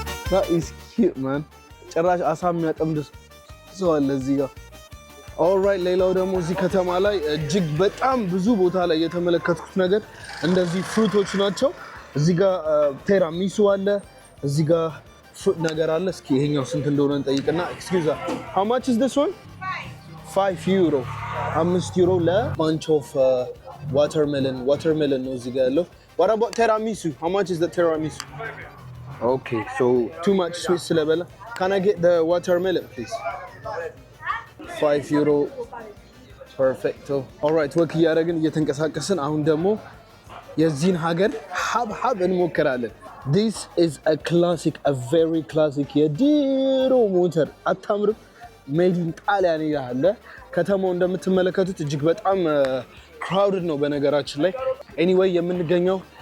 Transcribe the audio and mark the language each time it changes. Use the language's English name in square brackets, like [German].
[English] That is cute, man. [Amharic] ጭራሽ አሳ የሚያጠምድ ሰው አለ እዚህ ጋር። ኦልራይት ሌላው ደግሞ እዚህ ከተማ ላይ እጅግ በጣም ብዙ ቦታ ላይ የተመለከትኩት ነገር እንደዚህ ፍሩቶች ናቸው። እዚህ ጋር ቴራሚሱ አለ፣ እዚህ ጋር ፍሩት ነገር አለ። እስኪ ይሄኛው ስንት እንደሆነ እንጠይቅና ኤክስኪውዝ [English] how much is this one? [Amharic] 5 euro 5 ዩሮ ለባንች ኦፍ watermelon ነው እዚህ ጋር ያለው። [English] what about tiramisu? How much is the tiramisu? Okay, so too much sweet [Amharic] ስለበላ [English] can I get the watermelon please? 5 euro perfecto. [Amharic] alright ወክ እያደረግን እየተንቀሳቀስን አሁን ደግሞ የዚህን ሀገር ሀብሀብ እንሞክራለን። [English] this is a classic, a very classic [Amharic] የድሮ ሞተር አታምርም? ሜድ ኢን ጣሊያን ይላል። ከተማው እንደምትመለከቱት እጅግ በጣም ክራውድድ ነው በነገራችን ላይ። ኤኒዌይ የምንገኘው